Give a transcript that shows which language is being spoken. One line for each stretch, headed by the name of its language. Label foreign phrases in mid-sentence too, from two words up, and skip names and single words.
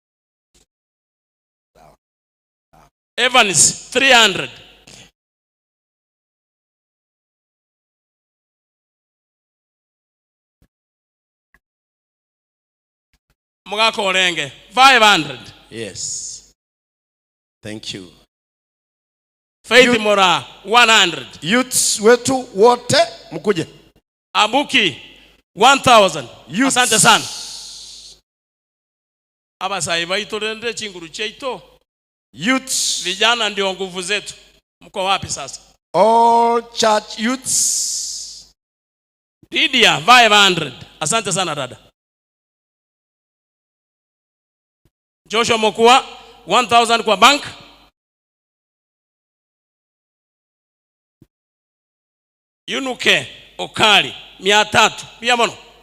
Swahili: Evans 300. Mugako Orenge 500.
English: Yes. Thank you.
Swahili: Faith Mora 100. Youths wetu wote mkuje. Abuki 1,000. Asante sana.
Gusii: Abasai baitu rende chinguru cheito.
Swahili: Youths. Vijana ndio nguvu zetu. Mko wapi sasa?
English: All church youths.
Swahili: Lydia 500. Asante sana dada. Joshua Mokua 1000 kwa bank. Yunuke Okali 300. Pia mono.